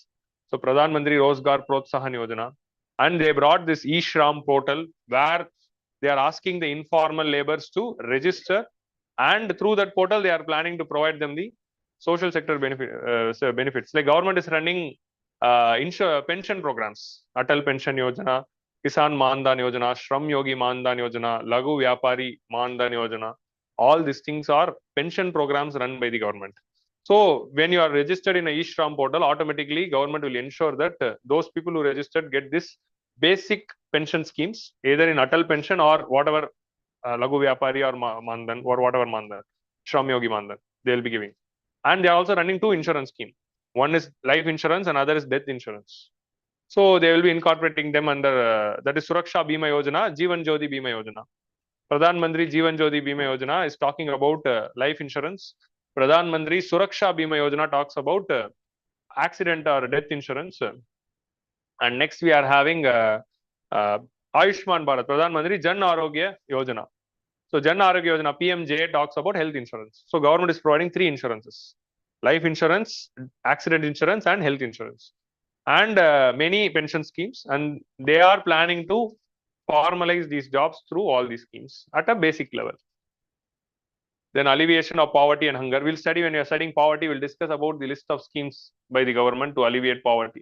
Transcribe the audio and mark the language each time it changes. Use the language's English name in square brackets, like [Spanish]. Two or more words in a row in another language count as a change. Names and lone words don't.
[English] So, Pradhan Mantri Rozgar Protsahan Yojana. And they brought this e-Shram portal where they are asking the informal laborers to register, and through that portal they are planning to provide them the social sector benefits. Like government is running pension programs, Atal Pension Yojana, Kisan Mandan Yojana, Shram Yogi Mandan Yojana, Lagu Vyapari Mandan Yojana. All these things are pension programs run by the government. So when you are registered in a e-Shram portal, automatically government will ensure that those people who registered get this basic pension schemes, either in Atal Pension or whatever Lagu Vyapari or Mandan or whatever Mandan, Shram Yogi Mandan, they will be giving. And they are also running two insurance schemes. One is life insurance and other is death insurance. So they will be incorporating them under, that is Suraksha Bima Yojana, Jeevan Jyoti Bima Yojana. Pradhan Mantri Jeevan Jyoti Bima Yojana is talking about life insurance. Pradhan Mantri Suraksha Bima Yojana talks about accident or death insurance. And next we are having Ayushman Bharat, Pradhan Mantri Jan Arogya Yojana. So Jan Arogya Yojana, PMJ, talks about health insurance. So government is providing three insurances: life insurance, accident insurance, and health insurance. And many pension schemes. And they are planning to formalize these jobs through all these schemes at a basic level. Then alleviation of poverty and hunger. We'll study, when we are studying poverty, we'll discuss about the list of schemes by the government to alleviate poverty.